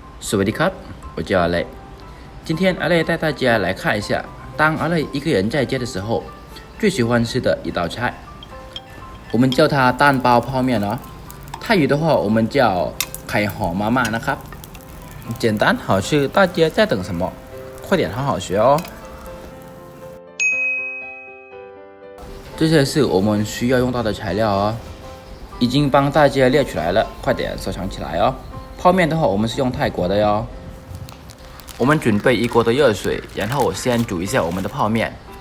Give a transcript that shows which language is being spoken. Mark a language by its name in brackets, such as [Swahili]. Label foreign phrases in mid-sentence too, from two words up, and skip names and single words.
[Thai] สวัสดีครับ [Chinese] 我叫阿雷。今天阿雷带大家来看一下，当阿雷一个人在家的时候，最喜欢吃的一道菜。我们叫它蛋包泡面哦。泰语的话，我们叫 [Thai] ไข่ห่อมาม่านะครับ [Chinese] 简单好吃，大家在等什么？快点好好学哦。这些是我们需要用到的材料哦，已经帮大家列出来了，快点收藏起来哦。泡面的话，我们是用泰国的哟。我们准备一锅的热水，然后先煮一下我们的泡面。